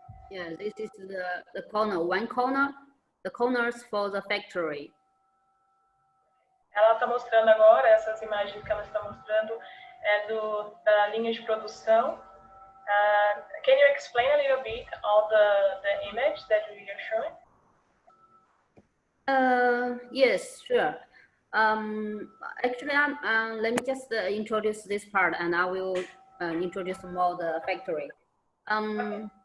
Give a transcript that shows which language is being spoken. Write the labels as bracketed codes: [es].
[en] Yeah, this is the corner, one corner, the corners for the factory. [pt] Ela está mostrando agora, essas imagens que ela está mostrando da linha de produção. [en] Can you explain a little bit all the image that we are showing? Yes, sure. Actually, let me just introduce this part, and I will introduce more the factory. Okay.